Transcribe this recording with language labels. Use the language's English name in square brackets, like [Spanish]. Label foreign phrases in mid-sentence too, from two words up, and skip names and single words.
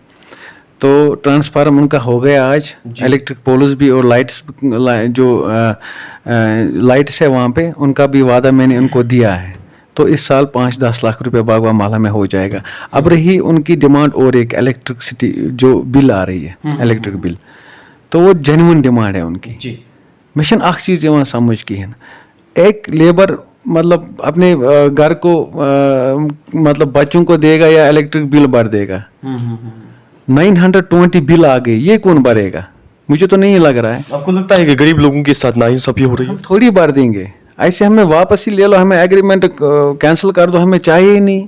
[Urdu] تو ٹرانسفارم ان کا ہو گیا آج, [English] electric poles [Urdu] بھی اور لائٹس جو لائٹس ہے وہاں پہ ان کا بھی وعدہ میں نے ان کو دیا ہے. تو اس سال 5-10 لاکھ روپے باغوان محلہ میں ہو جائے گا. اب رہی ان کی ڈیمانڈ اور ایک الیکٹرکسٹی جو بل آ رہی ہے, [English] electric bill, [Urdu] تو وہ [English] genuine demand [Urdu] ہے ان کی. [Kashmiri] میں چھن اخ چیز یوان سمجھ کہین, [Urdu] ایک لیبر مطلب اپنے گھر کو مطلب بچوں کو دے گا یا [English] electric bill [Urdu] بھر دے گا. 920 بل آ گئی, یہ کون بھرے گا؟ مجھے تو نہیں لگ رہا ہے. آپ کو لگتا ہے کہ غریب لوگوں کے ساتھ ناانصافی ہو رہی ہے؟ ہم تھوڑی بھر دیں گے, ایسے ہمیں واپس ہی لے لو, ہمیں [English] agreement cancel [Urdu] کر دو, ہمیں چاہیے ہی نہیں.